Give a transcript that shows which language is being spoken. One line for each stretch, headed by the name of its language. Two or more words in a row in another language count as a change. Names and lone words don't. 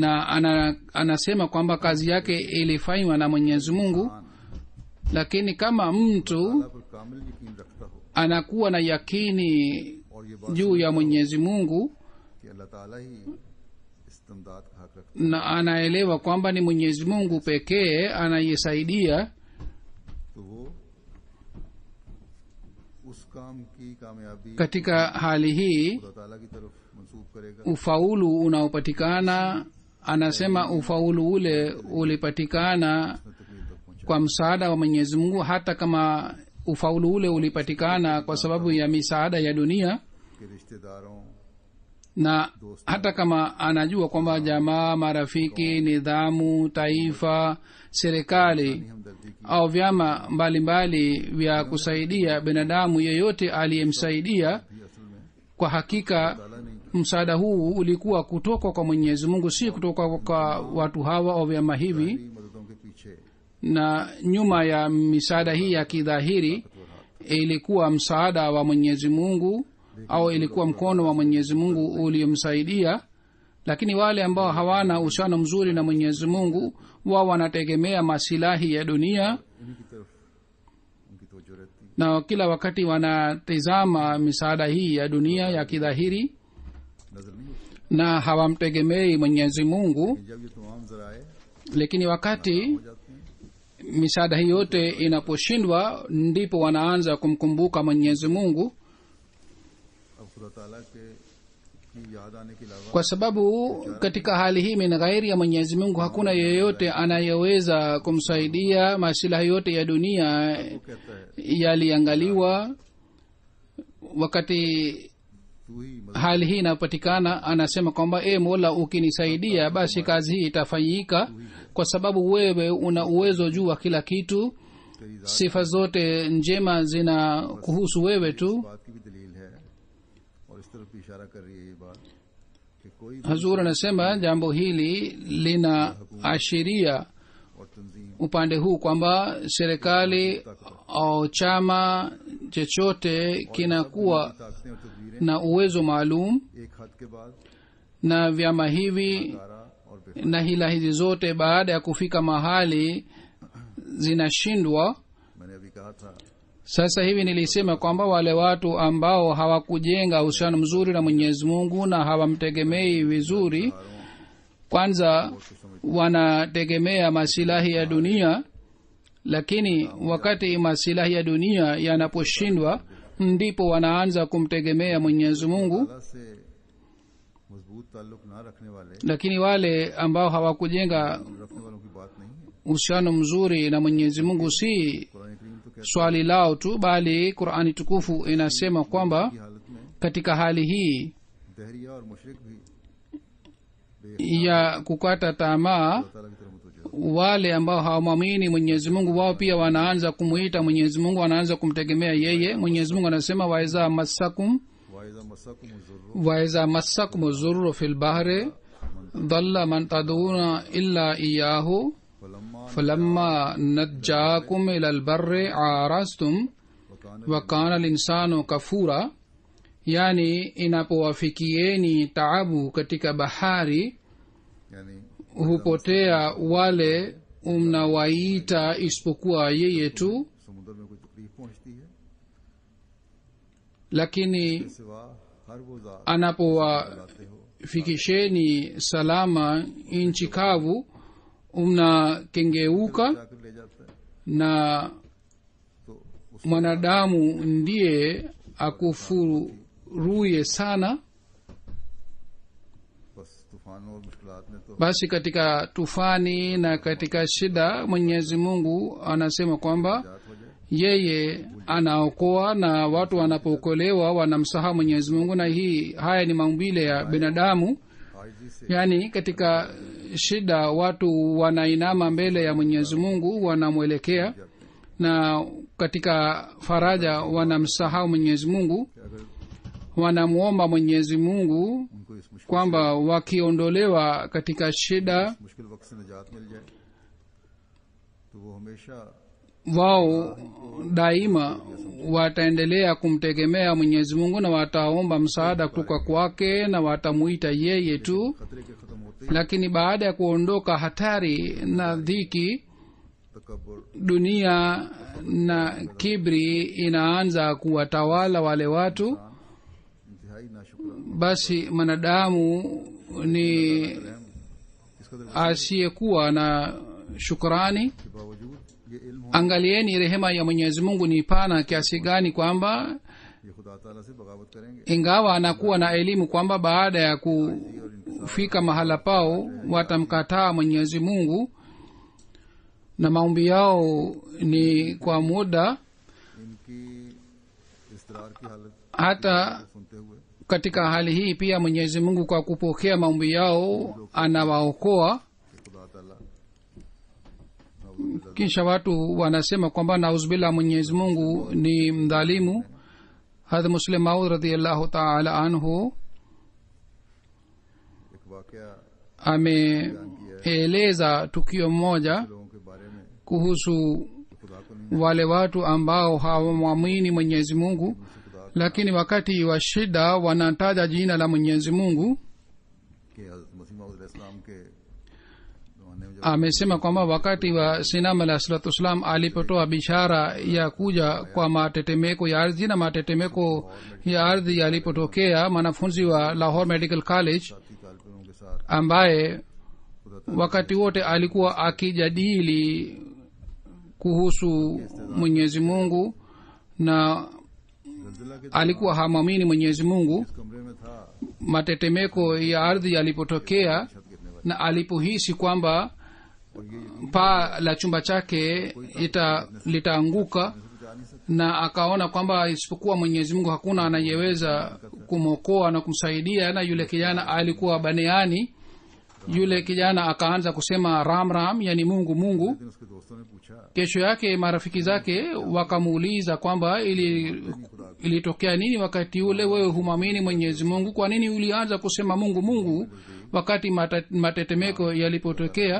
Swahili: na anasema kwamba kazi yake ilifanywa na Mwenyezi Mungu. Lakini kama mtu
Urdu: اللہ پر کامل یقین رکھتا ہو
Swahili: anakuwa na yakini
Urdu: اور یہ بات
Swahili: juu ya Mwenyezi Mungu
Urdu: کہ اللہ تعالیٰ ہی استمداد کا حق رکھتا
Swahili: na anaelewa kwamba ni Mwenyezi Mungu pekee anayesaidia,
Urdu: ہے تو وہ اس کام کی کامیابی
Swahili: katika hali hii
Urdu: خدا تعالیٰ کی طرف منسوب کرے گا
Swahili: ufaulu unaopatikana, anasema ufaulu ule ulipatikana
Urdu: تکمیل تک پہنچا
Swahili: kwa msaada wa Mwenyezi Mungu, hata kama ufaulu ule ulipatikana kwa sababu ya misaada ya dunia,
Urdu: کے رشتہ داروں
Swahili: na hata kama anajua kwamba jamaa, marafiki, nidhamu, taifa, serikali
Urdu: ہمدردی کی
Swahili: au vyama mbalimbali vya kusaidia binadamu yeyote aliyemsaidia,
Urdu: بھی اصل میں
Swahili: kwa hakika
Urdu: تعالیٰ نہیں
Swahili: msaada huu ulikuwa kutoka kwa Mwenyezi Mungu, si kutoka kwa watu hawa au vyama hivi.
Urdu: کی مددوں کے پیچھے
Swahili: Na nyuma ya misaada hii ya kidhahiri ilikuwa msaada wa Mwenyezi Mungu au ilikuwa mkono wa Mwenyezi Mungu uliomsaidia. Lakini wale ambao hawana uhusiano mzuri na Mwenyezi Mungu, wao wanategemea masilahi ya dunia
Urdu: انہی کی طرف ان کی توجہ رہتی ہے.
Swahili: na kila wakati wanatizama misaada hii ya dunia ya kidhahiri
Urdu: نظر نہیں ہوتی
Swahili: na hawamtegemei Mwenyezi Mungu.
Urdu: جب یہ تمام ذرائع
Swahili: Lakini wakati
Urdu: ہو جاتے ہیں
Swahili: misaada hii yote inaposhindwa, ndipo wanaanza kumkumbuka Mwenyezi Mungu,
Urdu: اب خدا تعالیٰ کے کی یاد آنے کے علاوہ
Swahili: kwa sababu katika hali hii
Arabic: من غير
Swahili: ya Mwenyezi Mungu hakuna yeyote anayeweza kumsaidia. masilahi yote ya dunia
Urdu: وہ کہتا ہے
Swahili: yaliangaliwa. Wakati
Urdu: تو ہی مدد
Swahili: hali hii inapatikana, anasema kwamba Mola, ukinisaidia basi kazi hii itafanyika, kwa sababu wewe una uwezo juu wa kila kitu,
Urdu: تیری ذات
Swahili: sifa zote njema zina kuhusu wewe tu.
Urdu: بات کی بھی دلیل ہے اور اس طرف بھی اشارہ کر رہی ہے یہ بات کہ کوئی بھی
Swahili: Hazur anasema jambo hili linaashiria
Urdu: اور تنظیم
Swahili: upande huu kwamba serikali au chama chochote kinakuwa
Urdu: طاقتیں اور تدبیریں
Swahili: na uwezo maalum,
Urdu: ایک حد کے بعد
Swahili: na vyama hivi
Urdu: تارا اور بیفار
Swahili: na hila hizi zote baada ya kufika mahali zinashindwa.
Urdu: میں نے ابھی کہا تھا
Swahili: Sasa hivi nilisema kwamba wale watu ambao hawakujenga uhusiano mzuri na Mwenyezi Mungu na hawamtegemei vizuri, kwanza wanategemea masilahi ya dunia, lakini wakati masilahi ya dunia yanaposhindwa, ndipo wanaanza kumtegemea Mwenyezi Mungu.
Urdu: تعالیٰ سے مضبوط تعلق نہ رکھنے والے
Swahili: Lakini wale ambao hawakujenga
Urdu: رکھنے والوں کی بات نہیں ہے.
Swahili: uhusiano mzuri na Mwenyezi Mungu si
Urdu: قرآن کریم تو کہتا
Swahili: swali lao tu, bali Qur'ani tukufu inasema kwamba
Urdu: ہے کہ حالت میں
Swahili: katika hali hii
Urdu: دہریہ اور مشرک بھی
Swahili: ya kukata tamaa,
Urdu: اللہ تعالیٰ کی طرف متوجہ
Swahili: wale ambao hawamwamini Mwenyezi Mungu, wao pia wanaanza kumuita Mwenyezi Mungu, wanaanza kumtegemea yeye. Mwenyezi Mungu anasema
Arabic: وإذا مسكم وإذا مسكم الضر وإذا مسكم الضر في البحر ضل من تدعون إلا إياه फलम्मा فلما نجاكم إلى البر أعرضتم वकान وكان الإنسان كفورا.
Swahili: Yani, inapowafikieni taabu katika bahari,
Urdu: यानी
Swahili: hupotea wale mnawaita isipokuwa yeye tu,
Urdu: سمندر میں کوئی تکلیف پہنچتی ہے
Swahili: lakini
Urdu: سوا ہر وہ ذات
Swahili: anapowafikisheni salama nchi kavu mnakengeuka,
Urdu: جا کر لے جاتا ہے
Swahili: na
Urdu: تو اس
Swahili: mwanadamu ndiye akufuruye sana.
Urdu: بس طوفانوں اور مشکلات میں تو
Swahili: Basi katika tufani na katika shida, Mwenyezi Mungu anasema kwamba
Urdu: ذات ہو جائے
Swahili: yeye anaokoa, na watu wanapookolewa wanamsahau Mwenyezi Mungu. Na haya ni maumbile ya binadamu.
Urdu: عاجزی سے
Swahili: Yani, katika shida watu wanainama mbele ya Mwenyezi Mungu, wanamwelekea, na katika faraja wanamsahau Mwenyezi Mungu,
Urdu: کہ اگر
Swahili: wanamwomba Mwenyezi Mungu
Urdu: ان کو اس مشکل
Swahili: kwamba wakiondolewa katika shida,
Urdu: مشکل وقت سے نجات مل جائے تو وہ ہمیشہ
Swahili: wao daima wataendelea kumtegemea Mwenyezi Mungu na wataomba msaada kutoka kwake na watamuita yeye tu.
Urdu: خطرے کے ختم ہوتے ہی
Swahili: Lakini baada ya kuondoka hatari na dhiki,
Urdu: तकब्बुर
Swahili: dunia na kibri inaanza kuwatawala wale watu.
Urdu: انتہائی ناشکرانہ
Swahili: Basi mwanadamu ni
Urdu: اس قدر
Swahili: asiyekuwa na shukrani.
Urdu: کے باوجود یہ علم ہو
Swahili: Angalieni rehema ya Mwenyezi Mungu ni pana kiasi gani, kwamba
Urdu: یہ خدا تعالیٰ سے بغاوت کریں گے
Swahili: ingawa anakuwa na elimu kwamba baada ya kufika mahala pao watamkataa Mwenyezi Mungu, na maombi yao ni kwa muda,
Urdu: ان کی اضطرار کی حالت
Swahili: hata
Urdu: سنتے ہوئے
Swahili: katika hali hii pia mwenyezi mungu kwa kupokea maombi yao anawaokoa.
Urdu: کہ خدا تعالیٰ
Swahili: kisha watu wanasema kwamba nauzubillah, mwenyezi mungu ni mdhalimu. hadha muslim maud
Arabic: رضي الله تعالى عنه
Urdu: ایک واقعہ
Swahili: ameeleza tukio moja
Urdu: لوگوں کے بارے میں
Swahili: kuhusu
Urdu: خدا کو نہیں
Swahili: wale watu ambao hawamwamini mwenyezi mungu, lakini wakati wa shida wanataja jina la mwenyezi mungu.
Urdu: کہ حضرت مسیح موعود علیہ السلام کے زمانے میں جب
Swahili: amesema kwamba wakati wa sinam alah
Arabic: الصلاة والسلام
Swahili: alipotoa bishara ya kuja kwa matetemeko ya ardhi, na matetemeko ya ardhi yalipotokea, mwanafunzi wa Lahore Medical College
Urdu: ساتھی طالبوں کے ساتھ
Swahili: ambaye
Urdu: खुदा
Swahili: wakati wote alikuwa akijadili kuhusu mwenyezi mungu na
Urdu: زلزلہ کے
Swahili: alikuwa hamwamini mwenyezi mungu,
Urdu: کمرے میں تھا
Swahili: matetemeko ya ardhi yalipotokea
Urdu: چھت گرنے والی
Swahili: na alipohisi kwamba
Urdu: اور یہ
Swahili: paa la chumba chake litaanguka,
Urdu: بچا نہیں سکتے
Swahili: na akaona kwamba isipokuwa mwenyezi mungu hakuna anayeweza kumwokoa na kumsaidia. Na yule kijana alikuwa baneani, yule kijana akaanza kusema ram ram, yani mungu mungu.
Urdu: لیکن اس کے دوستوں نے پوچھا
Swahili: kesho yake marafiki zake wakamuuliza kwamba ilitokea nini wakati ule, wewe humwamini mwenyezi mungu, kwa nini ulianza kusema mungu mungu wakati matetemeko yalipotokea?